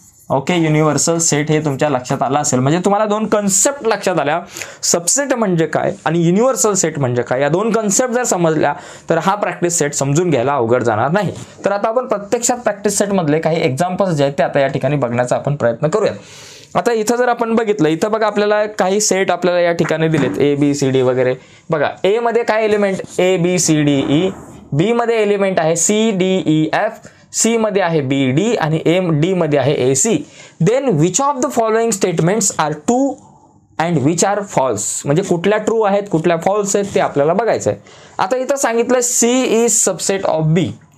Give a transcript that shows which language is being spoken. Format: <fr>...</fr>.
<mr>Okay, universal set हे तुमच्या लक्षात आलं असेल. म्हणजे तुम्हाला दोन कन्सेप्ट लक्षात आल्या, सबसेट म्हणजे काय आणि युनिव्हर्सल सेट म्हणजे काय. या दोन कन्सेप्ट जर समजल्या तर हा प्रॅक्टिस सेट समजून घ्यायला अवघड जाणार नाही. तर आता आपण प्रत्यक्षात प्रॅक्टिस सेटमधले काही एक्झाम्पल्स जे आहेत ते आता या ठिकाणी बघण्याचा आपण प्रयत्न करूयात. आता इथं जर आपण बघितलं, इथं बघा आपल्याला काही सेट आपल्याला या ठिकाणी दिलेत, ए बी सी डी वगैरे. बघा ए मध्ये काय element, A B C D E. बी मध्ये एलिमेंट आहे C D E F. C मध्ये आहे बी डी आणि डी मध्ये आहे ए C.</mr> <en>Then which of the following statements are true and which are false.</en> <mr>म्हणजे कुठल्या ट्रू आहेत कुठल्या फॉल्स आहेत ते आपल्याला बघायचं आहे. आता इथं सांगितलं</mr> <en>C is subset of B.</en>